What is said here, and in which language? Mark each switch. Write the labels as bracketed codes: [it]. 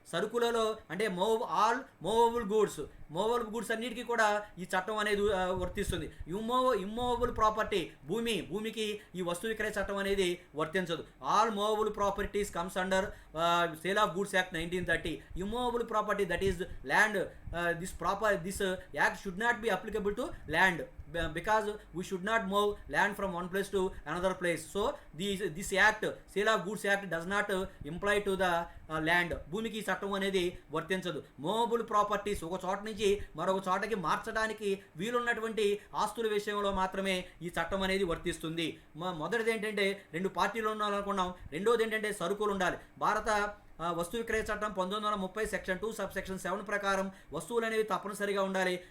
[te] సరుకులలో అంటే movable goods అన్నిటికీ కూడా ఈ చట్టం అనేది వర్తిస్తుంది. ఇమ్మూవబుల్ ప్రాపర్టీ భూమికి ఈ వస్తు విక్రయ చట్టం అనేది వర్తించదు. [en] All movable properties comes under sale of goods act 1930. Immovable property, that is land, this act should not be applicable to land, because we should not move land from one place to another place. So this act, sale of goods act, does not imply to the land. [te] భూమికి ఈ చట్టం అనేది వర్తించదు. Movable properties ఒక చోట నుంచి మరొక చోటకి మార్చడానికి వీలున్నటువంటి ఆస్తుల విషయంలో మాత్రమే ఈ చట్టం అనేది వర్తిస్తుంది. మొదటిది ఏంటంటే రెండు పార్టీలు ఉండాలనుకున్నాం. రెండోది ఏంటంటే సరుకులు ఉండాలి. భారత వస్తు విక్రయ చట్టం 1930 సెక్షన్ 2 సబ్ సెక్షన్ 7 ప్రకారం వస్తువులు అనేవి తప్పనిసరిగా ఉండాలి.